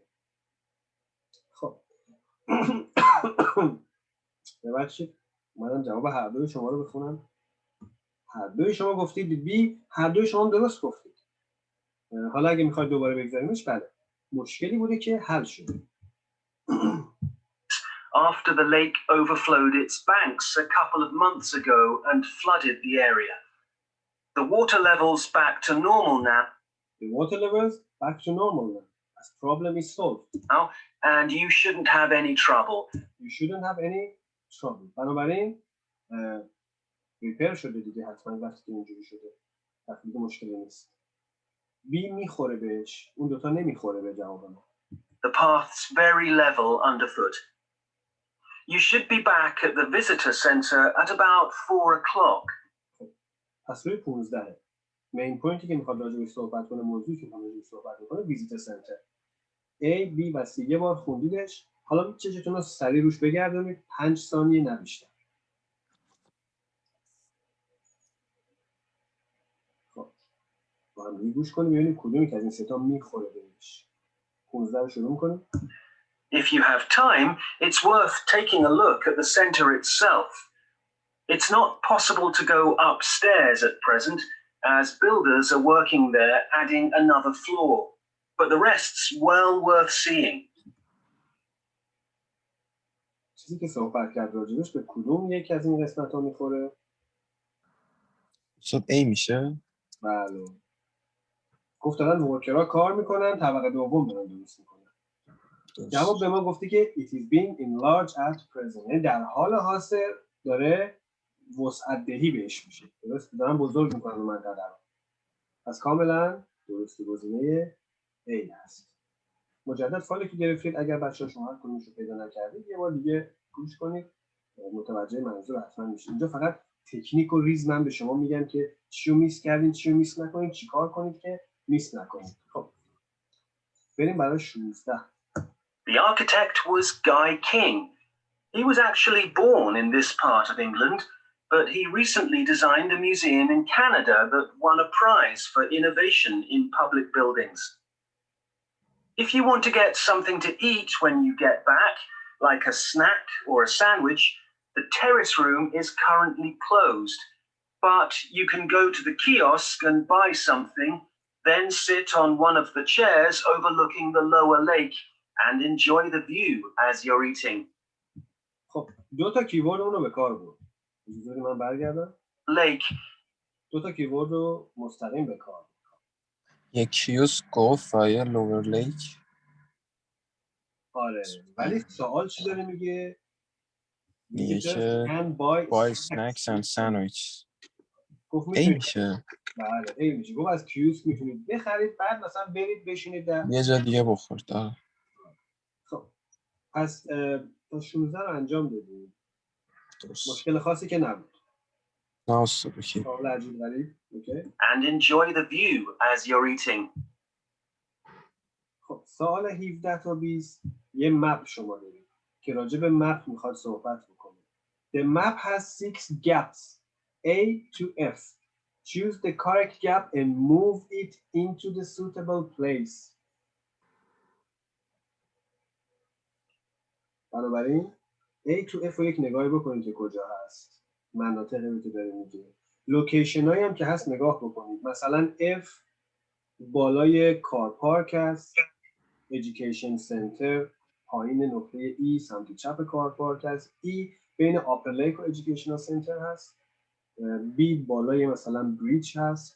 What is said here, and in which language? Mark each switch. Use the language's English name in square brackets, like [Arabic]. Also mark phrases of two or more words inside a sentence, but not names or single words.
[Persian] خب ببخشید اومدم جواب هر دوی شما رو بخونم. هر دوی شما گفتید بی، هر دوی شما درست گفتید. حالا اگه میخواید دوباره بگذاریمش، بله مشکلی بوده که حل شده. [English] After the lake overflowed its banks a couple of months ago and flooded the area. The water level's back to normal now. The water level's back to normal now. As problem is solved. Now, and you shouldn't have any trouble. You shouldn't have any trouble. [Persian] بنابراین ریپر شده دیگه حتما وقتی که اینجوری شده، وقتی که مشکلی نیست. بی میخوره بهش، اون دوتا نمیخوره به جواب ما. [English] The path's very level underfoot. You should be back at the visitor center at about 4 o'clock. [Persian] پس روی 15 [English] main point [Persian] که میخواد راجعش صحبت کنه، موضوعی که میخواد راجعش صحبت کنه [English] visitor center. [Persian] A، B و C یه بار خوندیدش، حالا چشتون رو سریع روش بگردونید، 5 ثانیه نه بیشتر. خب با هم گوش کنیم ببینیم کدومی که از این سه تا میخوره بهش. 15 رو شروع می‌کنیم. [English] If you have time, it's worth taking a look at the center itself. It's not possible to go upstairs at present, as builders are working there adding another floor, but the rest's well worth seeing. [Persian] چیزی که صحبت کرد راجبش به کدوم یک از این قسمت‌ها میخوره؟ صد A میشه؟ بله. گفت دارن ورکرها کار میکنن، طبقه دوم دارن درست میکنن. جواب به ما گفتی که [English] it is being enlarged at present، [Persian] یعنی در حال حاضر داره وسعت دهی بهش میشه. درست دارن بزرگ میکنن اون منطقه رو. پس کاملا درست گزینه A هست. مجدد فایلی که گرفتید اگر بچه‌ها شما هر کدومش رو پیدا نکردید یه بار دیگه گوش کنید، متوجه منظور حتما میشید. اینجا فقط تکنیک و ریز من به شما میگم که چیو میس کردین، چیو میس نکنید، چیکار کنید که میس نکنید. خب بریم برای 16. [English] The architect was Guy King. He was actually born in this part of England, but he recently designed a museum in Canada that won a prize for innovation in public buildings. If you want to get something to eat when you get back, like a snack or a sandwich, the terrace room is currently closed, but you can go to the kiosk and buy something, then sit on one of the chairs overlooking the lower lake and enjoy the view as you're eating. [Persian] خب دو تا کیورد اونو به کار برد. اجازه من برگردم. Lake. دو تا کیورد رو مستقیم به کار. یک کیوسک گفت و یه [English] lower lake. [Persian] آره ولی سوال چی داره میگه؟ میگه که [English] buy snacks and sandwich. [Persian] گفت A میشه. بله A میشه. گفت از کیوسک میتونید بخرید بعد مثلا برید بشینید در یه جا دیگه بخورید. خب پس تا 16 رو انجام دادیم. درست. مشکل خاصی که نبود. نه استاد اوکی. سوال عجیب غریب. اوکی. [English] And enjoy the view as you're eating. [Persian] خب سوال 17 تا 20 یه مپ شما دارید که راجع به مپ میخواد صحبت بکنه. [English] The map has 6 gaps A to F. Choose the correct gap and move it into the suitable place. [Persian] بنابراین A to F رو یک نگاهی بکنید که کجا هست. مناطقی که داره میگه. لوکیشن هایی هم که هست نگاه بکنید. مثلا F بالای [English] car park [Persian] هست. Education Center پایین نقطه E سمت چپ [English] car park [Persian] هست. E بین [English] upper lake [Persian] و Educational Center هست. B بالای مثلا بریج هست.